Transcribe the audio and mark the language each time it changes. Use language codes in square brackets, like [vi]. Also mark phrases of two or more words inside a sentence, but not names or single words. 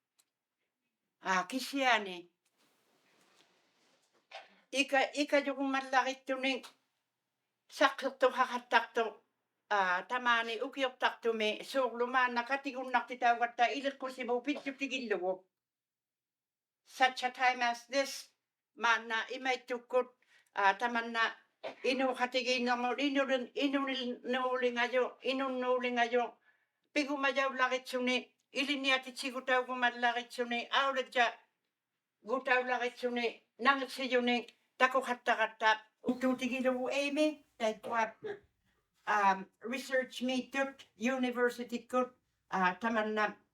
[iu] kisiani ikajuqumallarittuni saqqirtuqaqattartu tamaani ukiortartumi suurlumaanna katigunnartitaugatta iliqqusimu pittutigillugu [en] such a time as this [iu] maanna imaittukkut tamanna inuuqatigiinnermut inunnuulingaju pigumajaullaqitsuni ilinniatitsigutaugumallaritsuni aulatja gutaullaqitsuni nangirsijuni takuqattaqatta utuutigilugu Amy taikkua research miittut universitykut tamanna